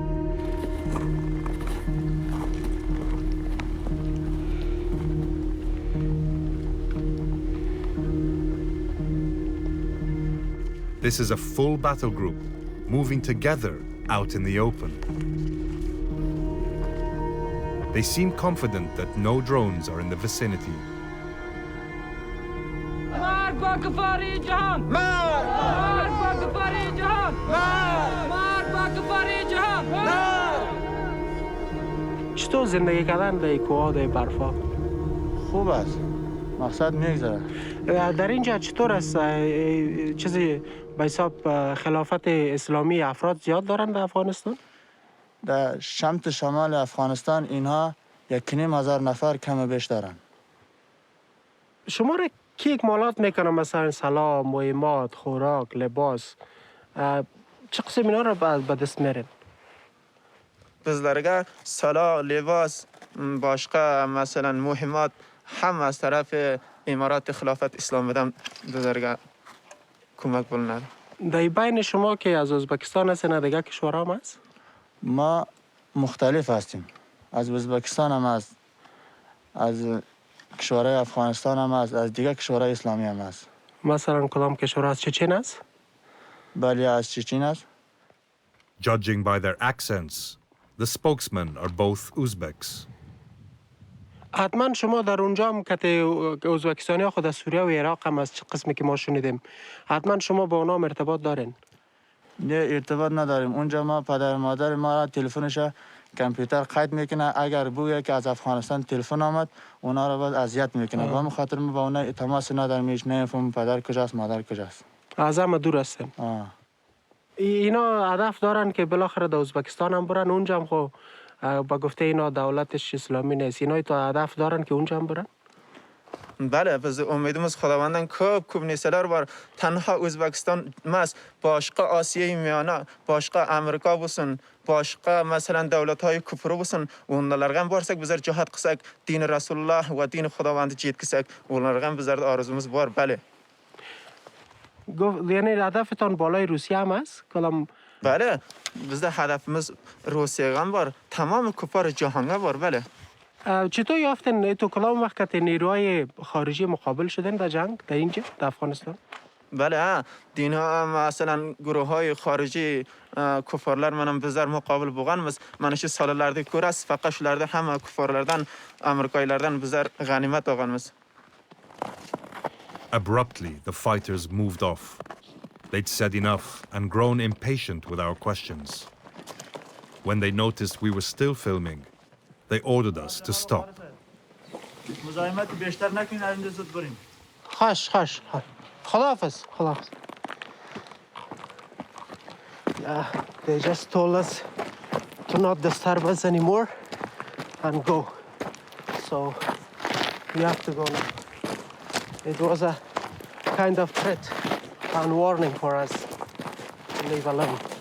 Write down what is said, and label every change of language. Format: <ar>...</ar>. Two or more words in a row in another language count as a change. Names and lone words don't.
<en>This is a full battle group, moving together out in the open. They seem confident that no drones are in the vicinity.</en> <fa>چطور زندگی کردن در کوه در برفا؟ خوب است. مقصد میگذره. در اینجا چطور است؟ چیزی به حساب خلافت اسلامی افراد زیاد دارن در افغانستان؟ در شمت شمال افغانستان اینها 1,500 نفر کم و بیش دارن. شما را کی اکمالات میکنه؟ مثلا سلاح، مهمات، خوراک، لباس، چه قسم اینا را به دست میرین؟</fa> <uz>bizlarga salo, libos, boshqa masalan muhimmat hamma</uz> <fa>از طرف امارات خلافت اسلامی</fa> <uz>dan bizlarga ko'mak bo'linadi.</uz> <fa>در بین شما که از ازبکستان هستین دیگه کشورها هم هست؟ ما مختلف هستیم. از ازبکستان هم هست، از کشورهای افغانستان هم هست، از دیگه کشورهای اسلامی هم هست. مثلا کدام کشور از چچن است؟ بله از چچن است.</fa> <en>Judging by their accents, the spokesmen are both Uzbeks.</en> <fa>حتما شما در اونجا هم که ازبکستانی ها خود از سوریه و عراق هم از چه قسمی که ما شنیدیم، حتما شما با اونا ارتباط دارین؟ نه ارتباط نداریم. اونجا ما پدر مادر ما را تلفنش کامپیوتر قید میکنه، اگر بگه که از افغانستان تلفن آمد اونا را باید اذیت میکنه. به خاطر ما با اونا تماس نداریم، هیچ نمیفهمیم پدر کجاست مادر کجاست. از همه دور هستن. اینا هدف دارن که بالاخره در ازبکستان هم برن، اونجا هم خب با گفته اینا دولتش اسلامی نیست، اینا تا هدف دارن که اونجا هم برن؟</fa> <uz>بله biz umidimiz Xudovandan ko'p narsalar bor. Tanha O'zbekiston emas, boshqa Osiyo miyona, boshqa Amerika bo'lsin, boshqa masalan davlatlar ko'pri bo'lsin, ularga ham borsak bizlar jihad qilsak, din Rasululloh va din Xudovandni yetkazsak, ularga ham bizlarda orzumuz bor, bale.</uz> <fa>یعنی هدفتان بالای روسیه هم هست؟ کلام</fa> <uz>بله bizda hadafimiz Rossiyaga ham bor, tamom kufar jahonga bor, bale.</uz> <fa>چطور یافتن تو کلام وقت نیروهای خارجی مقابل شدن در جنگ در اینجا در افغانستان؟ بله دینها مثلا گروه های خارجی کفارlar منم</fa> <uz>bizlar muqobil bo'lganmiz. Mana shu sonlarda ko'rasiz, faqat shularda hamma kuffarlardan, Amerikaliklardan bizlar g'animat olganmiz.</uz> <en>Abruptly, the fighters moved off. They'd said enough and grown impatient with our questions. When they noticed we were still filming, they ordered us to stop.</en> <fa>خش خداحافظ.</fa> <en>They just told us to not disturb us anymore and go. So we have to go now. It was a kind of threat and warning for us to leave alone.</en>